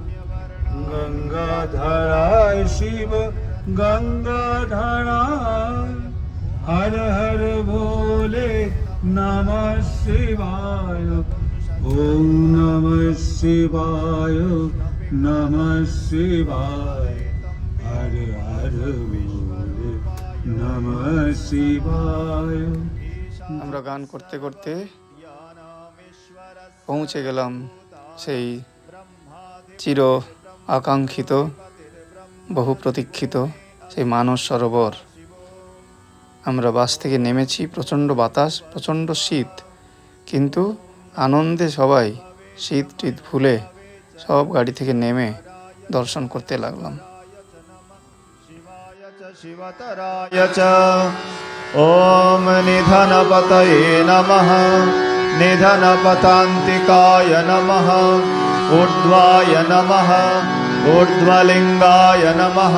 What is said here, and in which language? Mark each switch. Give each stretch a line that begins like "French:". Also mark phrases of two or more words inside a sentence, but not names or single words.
Hindi: गंगाधराय शिव गंगाधराय, हर हर बोले नमः शिवाय। ओम नमः शिवाय नमः शिवाय, हर हर बोले नमः शिवाय।
Bangla: আমরা গান করতে করতে পৌঁছে গেলাম সেই চির আকাঙ্ক্ষিত বহু প্রতীক্ষিত সেই মানস সরোবর। আমরা বাস থেকে নেমেছি, প্রচণ্ড বাতাস, প্রচণ্ড শীত, কিন্তু আনন্দে সবাই শীত টিত ভুলে সব গাড়ি থেকে নেমে দর্শন করতে লাগলাম।
Sanskrit: शिवतराय च ॐ निधनपतये नमः, निधनपतान्तिकाय नमः, ऊर्ध्वाय नमः, ऊर्ध्वलिङ्गाय नमः,